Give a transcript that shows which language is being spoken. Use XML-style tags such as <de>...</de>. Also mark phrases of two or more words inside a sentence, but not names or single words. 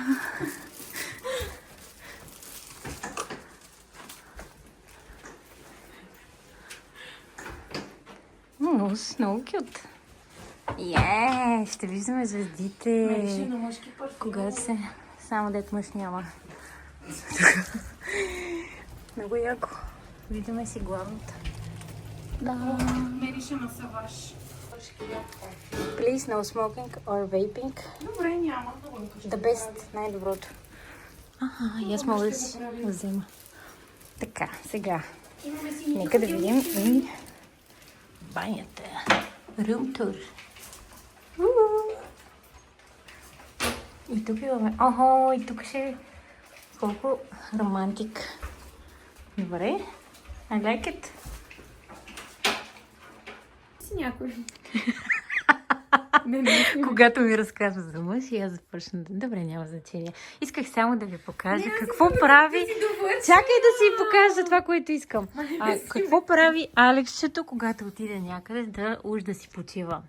<bg>Много кют. Ще виждаме звездите. Кога се... Само дет мъж няма. Много яко. Виждаме си главната. Да. Мерише на Саваш.</bg> <en>Please no smoking or vaping.</en> <bg>Добре, няма.</bg> <en>The best.</en> <bg>Най-доброто. И аз мога да си взема. Така, сега. Нека да видим и банята.</bg> <en>Room tour.</en> <bg>И тук имаме... И тук ще е колко романтик. Добре.</bg> <en>I like it.</en> <bg>Си някой. Когато ми разказва за мъж и аз започна да... Добре, няма значение. Исках само да ви покажа какво прави... Чакай да си покажа това, което искам. Какво прави Алексчето, когато отиде някъде да си почива?</bg>